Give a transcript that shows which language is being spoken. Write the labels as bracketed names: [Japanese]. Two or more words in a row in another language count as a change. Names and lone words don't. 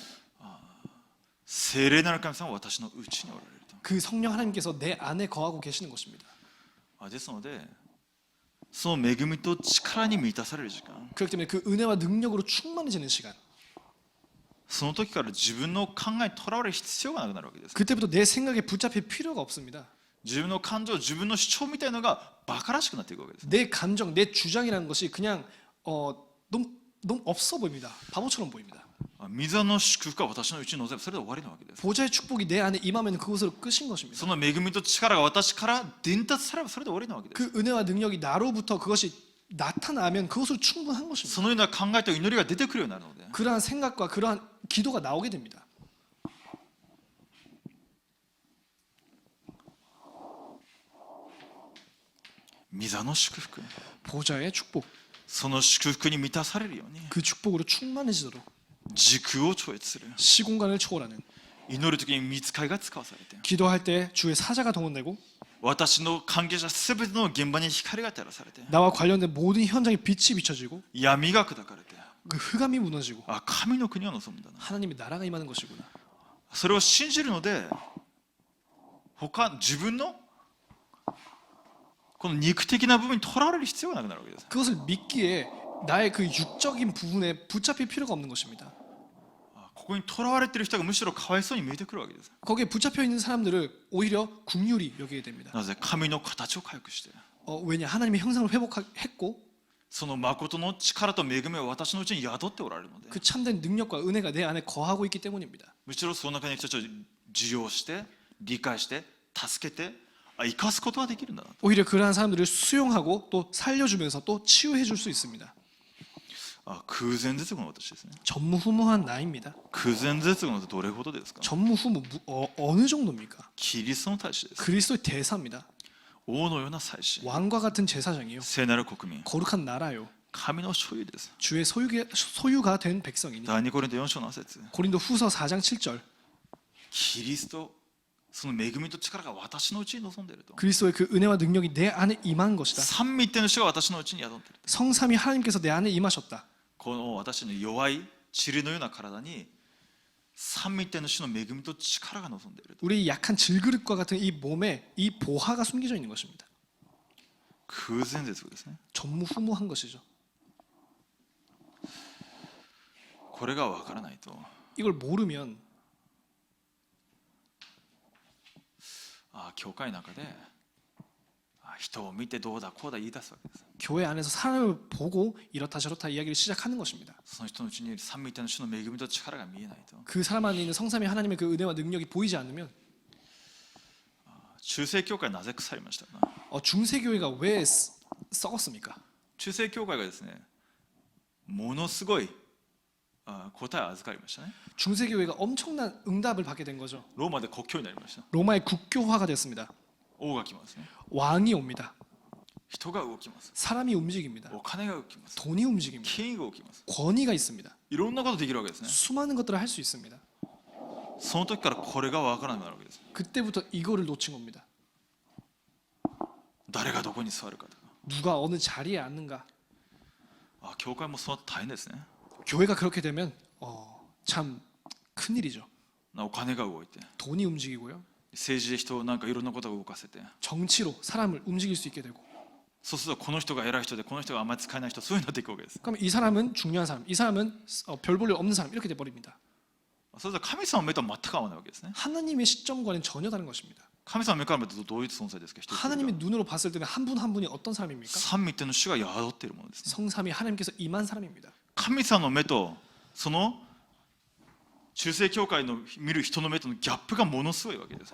[Japanese] 聖霊なる神様は私のうちにおられると。 [Korean] 그 성령 하나님께서 내 안에 거하고 계시는 것입니다. [Japanese] ですのでその恵みと力に満たされる時間、 [Korean] 그렇기 때문에 그 은혜와 능력으로 충만해지는 시간. [Japanese] その時から自分の考えにとらわれる必要がなくなるわけです。 [Korean] 그때부터 내 생각에 붙잡힐 필요가 없습니다. [Japanese] 自分の感情、自分の主張みたいなのがバカらしくなっていくわけです。 [Korean] 내 감정, 내 주장이라는 것이 그냥 너무 없어 보입니다. 바보처럼 보입니다. [Japanese] 水の祝福が私のうちに臨めばそれで終わりなわけです。 [Korean] 보좌의 축복이 내 안에 임하면 그것으로 끝인 것입니다. [Japanese] その恵みと力が私から伝達さればそれで終わりなわけです。 [Korean] 그 은혜와 능력이 나로부터 그것이 나타나면 그것으로 충분한 것입니다. [Japanese] そのような考えと祈りが出てくるようになるので、 [Korean] 그러한 생각과 그러한 기도가 나오게 됩니다. [Japanese] 水の祝福、 [Korean] 보좌의 축복, [Japanese] その祝福に満たされるように [Korean] 그 축복으로 충만해지도록 [Japanese] 時空を超越する [Korean] 시공간을 초월하는 [Japanese] 祈る時に御使いが使わされて、 [Korean] 기도할 때 주의 사자가 동원되고 [Japanese] 私の関係者すべての現場に光が照らされて、 [Korean] 나와 관련된 모든 현장에 빛이 비춰지고 [Japanese] 闇が砕かれて、 [Korean] 그 흑암이 무너지고 [Japanese] 神の国を望むんだな。 [Korean] 하나님의 나라가 임하는 것이구나. [Japanese] それを信じるので自分のこの肉的な部分にとらわれる必要がなくなるわけです。 [Korean] 그것을 믿기에 나의 그 육적인 부분에 붙잡힐 필요가 없는 것입니다. [Japanese] ここにとらわれている人がむしろかわいそうに見えてくるわけです。 [Korean] 거기에 붙잡혀 있는 사람들을 오히려 긍휼히 여기게 됩니다. [Japanese] なぜ神の形を回復して、 [Korean] 왜냐 하나님의 형상을 회복했고 [Japanese] その誠の力と恵みは私のうちに宿っておられるので、 [Korean] 그 참된 능력과 은혜가 내 안에 거하고 있기 때문입니다. [Japanese] むしろその中に人たちを受容して理解して助けて生かすことができるんだなと。 [Korean] 오히려 그러한 사람들을 수용하고 또 살려주면서 또 치유해 줄 수 있습니다. [Japanese] 空前絶後の私ですね。 [Korean] 전무후무한 나입니다. [Japanese] 空前絶後のってどれほどですか。 [Korean] 전무후무 어느 정도입니까? [Japanese] キリストの大使です。 [Korean] 그리스도의 대사입니다. [Japanese] 王のような祭司、 [Korean] 왕과 같은 제사장이요. [Japanese] 聖なる国民、 [Korean] 거룩한 나라요. [Japanese] 神の所有です。 [Korean] 주의 소유가 된 백성이니. [Japanese] 第2コリント4章の節、 [Korean] 고린도 후서 4장 7절. [Japanese] キリスト、その恵みと力が私のうちに臨んでいると。 [Korean] 그리스도의 그 은혜와 능력이 내 안에 임한 것이다. [Japanese] 三位一体の主が私のうちに宿っている。 [Korean] 성삼위 하나님께서 내 안에 임하셨다. [Japanese] この私の弱い塵のような体に三位一体の主の恵みと力が望んでいると。 [Korean] 우리 약한 질그릇과 같은 이 몸에 이 보화가 숨겨져 있는 것입니다. [Japanese] 空前絶後ですね。 [Korean] 전무후무한 것이죠. [Japanese] これが分からないと、 [Korean] 이걸 모르면 [Japanese] 教会の中で人を見てどうだこうだ言い出すわけです。 [Korean] 교회 안에서 사람을 보고 이렇다 저렇다 이야기를 시작하는 것입니다. [Japanese] その人のうちに三位一体の主の恵みと力が見えないと。 [Korean] 그 사람 안에 있는 성삼위 하나님의 그 은혜와 능력이 보이지 않으면 [Japanese] 中世教会はなぜ腐りましたか。 [Korean] 중세교회가 왜 썩었습니까? [Japanese] 中世教会がですね、ものすごい答えを預かりましたね。 [Korean] 중세교회가 엄청난 응답을 받게 된 거죠. [Japanese] ローマで国教になりました。 [Korean] 로마의 국교화가 됐습니다. [Japanese] 王が来ますね。 [Korean] 왕이 옵니다. [Japanese] 人が動きます。 [Korean] 사람이 움직입니다. [Japanese] お金が動きます。 [Korean] 돈이 움직입니다. [Japanese] 権威が動きます。 [Korean] 권위가 있습니다. [Japanese] いろんなことできるわけですね。 [Korean] 수많은 것들을 할 수 있습니다. [Japanese] その時からこれが分からなくなるわけです。 [Korean] 그때부터 이거를 놓친 겁니다. [Japanese] 誰がどこに座るかとか。 [Korean] 누가 어느 자리에 앉는가. [Japanese] 教会もそう大変ですね。 [Korean] 교회가 그렇게 되면 참 큰일이죠. [Japanese] お金が動いて、 [Korean] 돈이 움직이고요. [Japanese] 政治で人をなんかいろんなことを動かせて、 [Korean] 정치로 사람을 움직일 수 있게 되고. [Japanese] そうするとこの人が偉い人でこの人があんまり使えない人、そういうになっていくわけです。 [Korean] 그럼 이 사람은 중요한 사람, 이 사람은 별 볼 일 없는 사람 이렇게 돼 버립니다. [Japanese] そうすると神様の目とは全く合わないわけですね。 [Korean] 하나님의 시점과는 전혀 다른 것입니다. [Japanese] 神様の目から見るとどういう存在ですか。人一人が [Korean] 하나님의 눈으로 봤을 때는 한 분 한 분이 어떤 사람입니까? [Japanese] 三位一体の主が宿っているものですね。 [Korean] 성삼위 하나님께서 임한 사람입니다. [Japanese] 神様の目とその中世教会の見る人の目とのギャップがものすごいわけです。